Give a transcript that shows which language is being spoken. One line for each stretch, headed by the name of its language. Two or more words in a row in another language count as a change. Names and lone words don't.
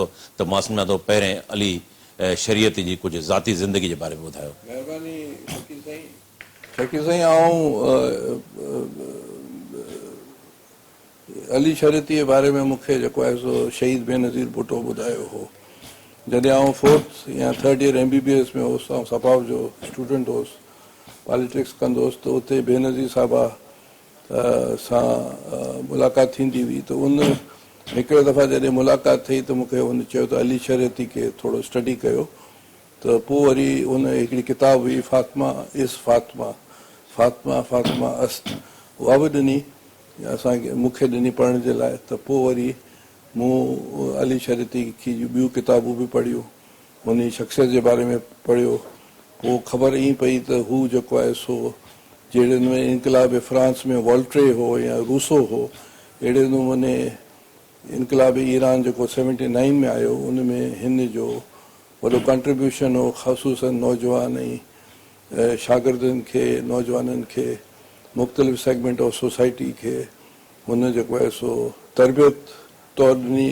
Sindhi: त मां सम्झां थो पहिरें अली शरीयती जी कुझु ज़ाती ज़िंदगी जे बारे में ॿुधायो। महिरबानी शकील साईं। आउं अली शरीयती जे बारे में मूंखे जेको आहे सो शहीद बेनज़ीर भुट्टो ॿुधायो हो। जॾहिं आउं 4th या
English: 3rd year MBBS
Sindhi: में हुउसि, ऐं सफ़ाव जो स्टूडेंट हुउसि, पॉलिटिक्स कंदो हुउसि, त उते बेनज़ीर साहिबा सां मुलाक़ात थींदी हुई। त उन हिकिड़े दफ़ा जॾहिं मुलाक़ात थिए त मूंखे उन चयो त अली शरीयती खे थोरो स्टडी कयो। त पोइ वरी उन हिकिड़ी किताब हुई फातिमा इज़ फातिमा, फातिमा फातिमा अस्त, उहा बि ॾिनी असांखे, मूंखे ॾिनी पढ़ण जे लाइ। त पोइ वरी मूं अली शरीयती की ॿियूं किताबूं बि पढ़ियूं, उन शख़्सियत जे बारे में पढ़ियो। पोइ ख़बर ईं पई त हू जेको आहे सो जहिड़े नमूने इनकलाब फ्रांस में वॉल्ट्रे हो या रूसो हो, अहिड़े नमूने इनकलाब ईरान जेको 79 में आयो, उन में हिन जो वॾो कंट्रीब्यूशन हो, ख़ासूसन नौजवान ऐं शागिर्दनि खे, नौजवाननि खे, मुख़्तलिफ़
English: segment of society
Sindhi: खे हुन जेको आहे सो तरबियत तौरु ॾिनी।